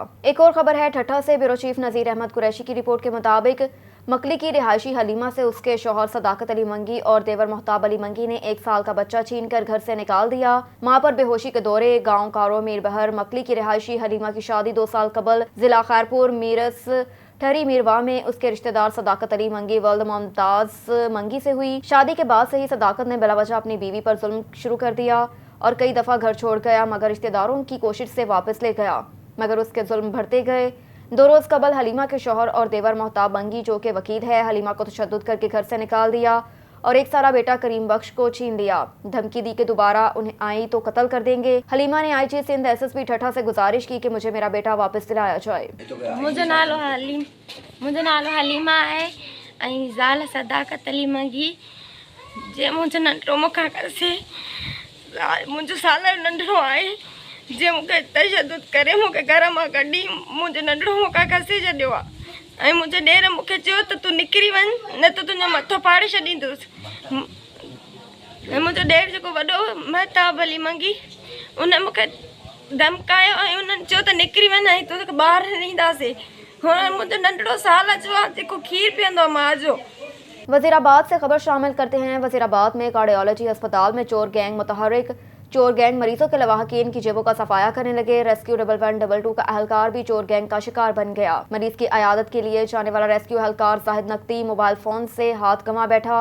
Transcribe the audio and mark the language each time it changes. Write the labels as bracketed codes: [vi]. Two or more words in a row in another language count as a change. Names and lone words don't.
[ur] ایک اور خبر ہے ٹھٹھہ سے بیورو چیف نذیر احمد قریشی کی رپورٹ کے مطابق مکلی کی رہائشی حلیمہ سے اس کے شوہر صداقت علی منگی اور دیور مہتاب علی منگی نے 1 سال کا بچہ چھین کر گھر سے نکال دیا. ماں پر بے ہوشی کے دورے گاؤں کارو میر بحر مکلی کی رہائشی حلیمہ کی شادی 2 سال قبل ضلع خیرپور میرس ٹھری میرواہ میں اس کے رشتہ دار صداقت علی منگی ولد ممتاز منگی سے ہوئی. شادی کے بعد سے ہی صداقت نے بلاوجہ اپنی بیوی پر ظلم شروع کر دیا اور کئی دفعہ گھر چھوڑ گیا، مگر رشتہ داروں کی کوشش سے واپس لے گیا، مگر اس کے ظلم بڑھتے گئے. 2 روز قبل حلیمہ کے شوہر اور دیور مہتاب منگی جو کے وکیل ہے، حلیمہ کو تشدد کر کے گھر سے نکال دیا اور 1 سالہ بیٹا کریم بخش کو چھین لیا. دھمکی دی کہ دوبارہ انہیں آئی تو قتل کر دیں گے۔ حلیمہ نے IG سندھ SSP ٹھٹھہ سے گزارش کی کہ مجھے میرا بیٹا واپس دلایا جائے. [sd] मुझे नालो हलीमा है ऐं ज़ाल सदाकत अली मंगी जे मुंहिंजो नंढिड़ो मूंखां करसे मुंहिंजो साल नंढिड़ो आहे जे मूंखे तशद्दुद करे मूंखे घर मां कढी मुंहिंजो नंढिड़ो मूंखां खसे छॾियो आहे ऐं मुंहिंजो ॾेर मूंखे चयो त तूं निकिरी वञ न त तुंहिंजो मथो फाड़े छॾींदुसि। ऐं मुंहिंजो ॾेर जेको वॾो महताब अली मंगी उन मूंखे धमकायो ऐं उन्हनि चयो त निकिरी वञ ऐं तोखे ॿाहिरि न ॾींदासीं। हाणे मुंहिंजो नंढिड़ो साल जो आहे जेको खीर पीअंदो आहे मां जो। [ur] وزیرآباد سے خبر شامل کرتے ہیں۔ وزیرآباد میں کارڈیالوجی اسپتال میں چور گینگ متحرک. چور گینگ مریضوں کے لواحقین کی جیبوں کا صفایا کرنے لگے. ریسکیو 1112 کا اہلکار بھی چور گینگ کا شکار بن گیا. مریض کی عیادت کے لیے جانے والا ریسکیو اہلکار زاہد نقتی موبائل فون سے ہاتھ گنوا بیٹھا.